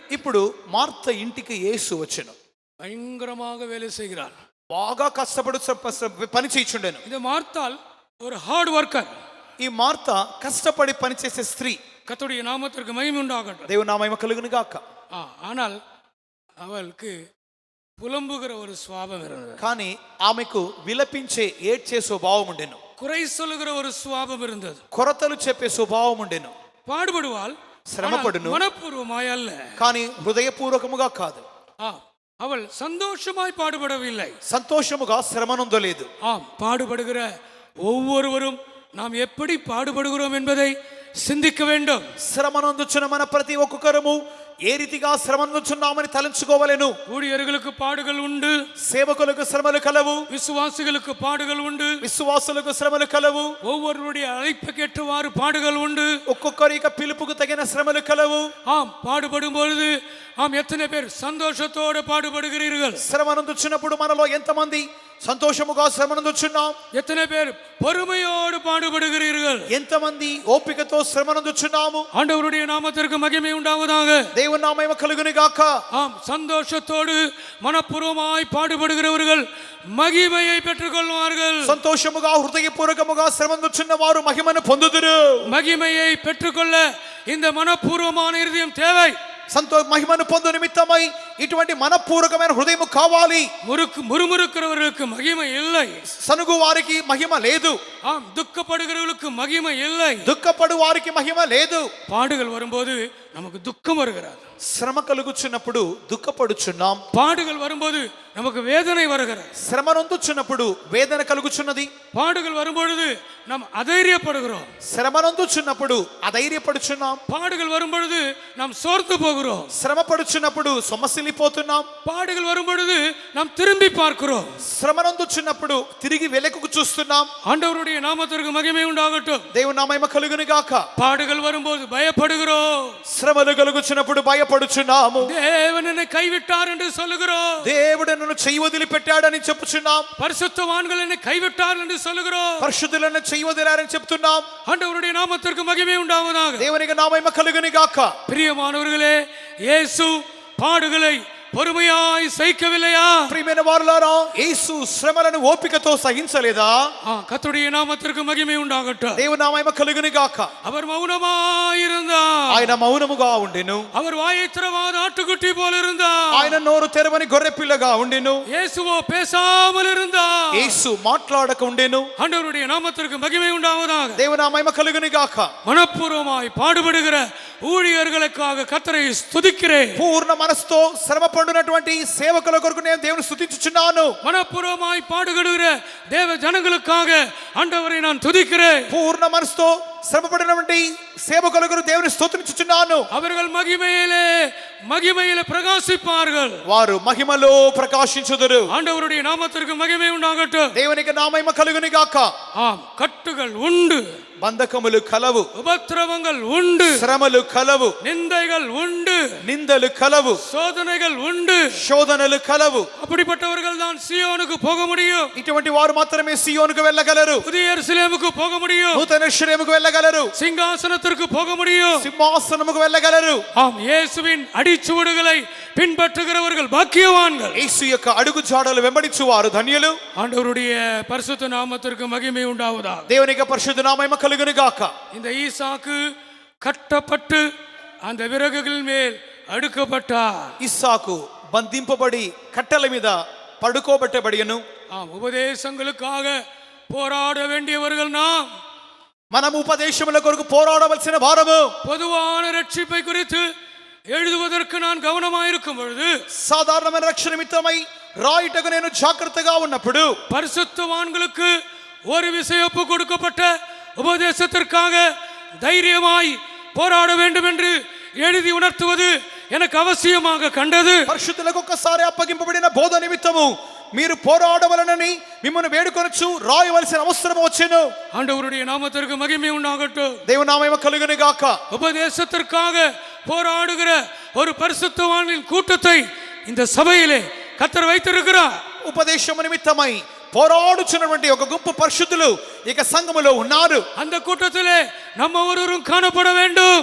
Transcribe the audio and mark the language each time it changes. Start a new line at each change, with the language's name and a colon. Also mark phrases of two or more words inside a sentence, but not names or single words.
Telugu: ఇప్పుడు మార్త ఇంటికి యేసు వచ్చెను.
Tamil: பயங்கரமாக வேலை செய்கிறார்.
Telugu: బాగా కష్టపడు పని చేయుచుండెను.
Tamil: இந்த மார்த்தாள் ஒரு
English: hard worker.
Telugu: ఈ మార్త కష్టపడి పనిచేసే స్త్రీ.
Tamil: கர்த்தருடைய நாமத்திற்கு மகிமை உண்டாகட்டும்.
Telugu: దేవుని నామము కలుగును గాక.
Tamil: ஆனால் அவளுக்கு புலம்புகிற ஒரு சுவாபம் இருந்தது.
Telugu: కానీ ఆమెకు విలపించే ఏడ్చే స్వభావం ఉండెను.
Tamil: குறை சொல்லுகிற ஒரு சுவாபம் இருந்தது.
Telugu: కొరతలు చెప్పే స్వభావం ఉండెను.
Tamil: பாடுபடுவாள்,
Telugu: శ్రమపడును,
Tamil: மனப்பூர்வமாய் அல்ல.
Telugu: కానీ హృదయపూర్వకముగా కాదు.
Tamil: அவள் சந்தோஷமாய் பாடுபடவில்லை,
Telugu: సంతోషముగా శ్రమనొందలేదు.
Tamil: பாடுபடுகிற ஒவ்வொருவரும் நாம் எப்படி பாடுபடுகிறோம் என்பதை சிந்திக்க வேண்டும்.
Telugu: శ్రమనొందుచున్న మన ప్రతి ఒక్కొక్కరము ఏ రీతిగా శ్రమ నొందుచున్నామని తలంచుకోవలెను.
Tamil: ஊழியர்களுக்கு பாடுகள் உண்டு,
Telugu: సేవకులకు శ్రమలు కలవు,
Tamil: விசுவாசிகளுக்கு பாடுகள் உண்டு,
Telugu: విశ్వాసులకు శ్రమలు కలవు,
Tamil: ஒவ்வொருவருடைய அழைப்புக்கேற்றவாறு பாடுகள் உண்டு.
Telugu: ఒక్కొక్కరి యొక్క పిలుపుకు తగిన శ్రమలు కలవు.
Tamil: ஆம், பாடுபடும் பொழுது எத்தனை பேர் சந்தோஷத்தோடு பாடுபடுகிறீர்கள்?
Telugu: శ్రమ నొందుచున్నప్పుడు మనలో ఎంతమంది సంతోషముగా శ్రమ నొందుచున్నాం?
Tamil: எத்தனை பேர் பொறுமையோடு பாடுபடுகிறீர்கள்?
Telugu: ఎంతమంది ఓపికతో శ్రమ నొందుచున్నాము?
Tamil: ஆண்டவருடைய நாமத்திற்கு மகிமை உண்டாவதாக.
Telugu: దేవుని నామము కలుగును గాక.
Tamil: ஆம், சந்தோஷத்தோடு மனப்பூர்வமாய் பாடுபடுகிறவர்கள் மகிமையை பெற்றுக்கொள்வார்கள்.
Telugu: సంతోషముగా హృదయపూర్వకముగా శ్రమ నొందుచున్న వారు మహిమను పొందుదురు.
Tamil: மகிமையை பெற்றுக்கொள்ள இந்த மனப்பூர்வமான இருதயம் தேவை.
Telugu: మహిమను పొందు నిమిత్తమై ఇటువంటి మనపూర్వకమైన హృదయము కావాలి.
Tamil: முறுமுறுக்கிறவர்களுக்கு மகிமை இல்லை.
Telugu: సనుగు వారికి మహిమ లేదు.
Tamil: ஆம், துக்கப்படுகிறவர்களுக்கு மகிமை இல்லை.
Telugu: దుఃఖపడు వారికి మహిమ లేదు.
Tamil: பாடுகள் வரும்போது நமக்கு துக்கம் வருகிறது.
Telugu: శ్రమ కలుగుచున్నప్పుడు దుఃఖపడుచున్నాం.
Tamil: பாடுகள் வரும்போது நமக்கு வேதனை வருகிறது.
Telugu: శ్రమ నొందుచున్నప్పుడు వేదన కలుగుచున్నది.
Tamil: பாடுகள் வரும்பொழுது நாம் அதைரியப்படுகிறோம்.
Telugu: శ్రమ నొందుచున్నప్పుడు అధైర్యపడుచున్నాం.
Tamil: பாடுகள் வரும்பொழுது நாம் சோர்ந்து போகிறோம்.
Telugu: శ్రమ పడుచున్నప్పుడు సొమ్మసిల్లిపోతున్నాం.
Tamil: பாடுகள் வரும்பொழுது நாம் திரும்பி பார்க்கிறோம்.
Telugu: శ్రమ నొందుచున్నప్పుడు తిరిగి వెనకకు చూస్తున్నాం.
Tamil: ஆண்டவருடைய நாமத்திற்கு மகிமை உண்டாகட்டும்.
Telugu: దేవుని నామము కలుగును గాక.
Tamil: பாடுகள் வரும்போது பயப்படுகிறோம்.
Telugu: శ్రమలు కలుగుచున్నప్పుడు భయపడుచున్నాము.
Tamil: தேவன் என்னை கைவிட்டார் என்று சொல்லுகிறோம்.
Telugu: దేవుడు నన్ను చెయ్యి వదిలిపెట్టాడని చెప్పుచున్నాం.
Tamil: பரிசுத்தவான்கள் என்னை கைவிட்டார் என்று சொல்லுகிறோம்.
Telugu: పరిశుద్ధులను చెయ్యి వదిలారని చెప్తున్నాం.
Tamil: ஆண்டவருடைய நாமத்திற்கு மகிமை உண்டாவதாக.
Telugu: దేవునికి నామము కలుగును గాక.
Tamil: பிரியமானவர்களே, இயேசு பாடுகளை பொறுமையாய் சகிக்கவில்லையா?
Telugu: ప్రియమైన వారులారా, యేసు శ్రమలను ఓపికతో సహించలేదా?
Tamil: கர்த்தருடைய நாமத்திற்கு மகிமை உண்டாகட்டும்.
Telugu: దేవుని నామము కలుగును గాక.
Tamil: அவர் மௌனமாய் இருந்தார்.
Telugu: ఆయన మౌనముగా ఉండెను.
Tamil: அவர் வாயை திறவாத ஆட்டுக்குட்டி போல இருந்தார்.
Telugu: ఆయన నోరు తెరవని గొర్రె పిల్లగా ఉండెను.
Tamil: இயேசுவோ பேசாமல் இருந்தார்.
Telugu: యేసు మాట్లాడక ఉండెను.
Tamil: ஆண்டவருடைய நாமத்திற்கு மகிமை உண்டாவதாக.
Telugu: దేవుని నామము కలుగును గాక.
Tamil: மனப்பூர்வமாய் பாடுபடுகிற ஊழியர்களுக்காக கர்த்தரை ஸ்துதிக்கிறேன்.
Telugu: పూర్ణ మనసుతో శ్రమ పడునటువంటి సేవకుల కొరకు నేను దేవుని స్తుతించుచున్నాను.
Tamil: மனப்பூர்வமாய் பாடுபடுகிற தேவ ஜனங்களுக்காக ஆண்டவரை நான் துதிக்கிறேன்.
Telugu: పూర్ణ మనసుతో శ్రమ పడినటువంటి సేవకుల కొరకు దేవుని స్తుతించుచున్నాను.
Tamil: அவர்கள் மகிமையிலே பிரகாசிப்பார்கள்.
Telugu: వారు మహిమలో ప్రకాశించుదురు.
Tamil: ஆண்டவருடைய நாமத்திற்கு மகிமை உண்டாகட்டும்.
Telugu: దేవునికి నామము కలుగును గాక.
Tamil: ஆம், கட்டுகள் உண்டு,
Telugu: బంధకములు కలవు,
Tamil: உபத்திரவங்கள் உண்டு,
Telugu: శ్రమలు కలవు,
Tamil: நிந்தைகள் உண்டு,
Telugu: నిందలు కలవు,
Tamil: சோதனைகள் உண்டு.
Telugu: శోధనలు కలవు.
Tamil: அப்படிப்பட்டவர்கள் தான் சீயோனுக்கு போக முடியும்.
Telugu: ఇటువంటి వారు మాత్రమే సియోనుకు వెళ్ళగలరు.
Tamil: புதிய எருசலேமுக்கு போக முடியும்.
Telugu: నూతన యెరూషలేముకు వెళ్ళగలరు.
Tamil: சிங்காசனத்திற்கு போக முடியும்.
Telugu: సింహాసనముకు వెళ్ళగలరు.
Tamil: ஆம், இயேசுவின் அடிச்சுவடுகளை பின்பற்றுகிறவர்கள் பாக்கியவான்கள்.
Telugu: యేసు యొక్క అడుగు జాడలు వెంబడించువారు ధన్యులు.
Tamil: ஆண்டவருடைய பரிசுத்த நாமத்திற்கு மகிமை உண்டாவதாக.
Telugu: దేవునికి పరిశుద్ధ నామము కలుగును గాక.
Tamil: இந்த ஈசாக்கு கட்டப்பட்டு அந்த விறகுகள் மேல் அடுக்கப்பட்டார்.
Telugu: ఇస్సాకు బంధింపబడి కట్టెల మీద పడుకోబెట్టబడియను.
Tamil: ஆம், உபதேசங்களுக்காக போராட வேண்டியவர்கள் நாம்.
Telugu: మనం ఉపదేశముల కొరకు పోరాడవలసిన వారము.
Tamil: பொதுவான ரட்சிப்பை குறித்து எழுதுவதற்கு நான் கவனமாயிருக்கும் பொழுது,
Telugu: సాధారణమైన రక్షణ నిమిత్తమై రాయుటకు నేను జాగ్రత్తగా ఉన్నప్పుడు,
Tamil: பரிசுத்தவான்களுக்கு ஒரு விசையொப்பு கொடுக்கப்பட்ட உபதேசத்திற்காக தைரியமாய் போராட வேண்டும் என்று எழுதி உணர்த்துவது எனக்கு அவசியமாக கண்டது.
Telugu: పరిశుద్ధులకు ఒక్కసారి అప్పగింపబడిన బోధ నిమిత్తము మీరు పోరాడవలనని మిమ్మల్ని వేడుకొనొచ్చు రాయవలసిన అవసరం వచ్చెను.
Tamil: ஆண்டவருடைய நாமத்திற்கு மகிமை உண்டாகட்டும்.
Telugu: దేవుని నామము కలుగును గాక.
Tamil: உபதேசத்திற்காக போராடுகிற ஒரு பரிசுத்தவான்களின் கூட்டத்தை இந்த சபையிலே கர்த்தர் வைத்திருக்கிறார்.
Telugu: ఉపదేశము నిమిత్తమై పోరాడుచున్నటువంటి ఒక గుంపు పరిశుద్ధులు ఇక సంఘములో ఉన్నారు.
Tamil: அந்த கூட்டத்திலே நம்ம ஒருவரும் காணப்பட வேண்டும்.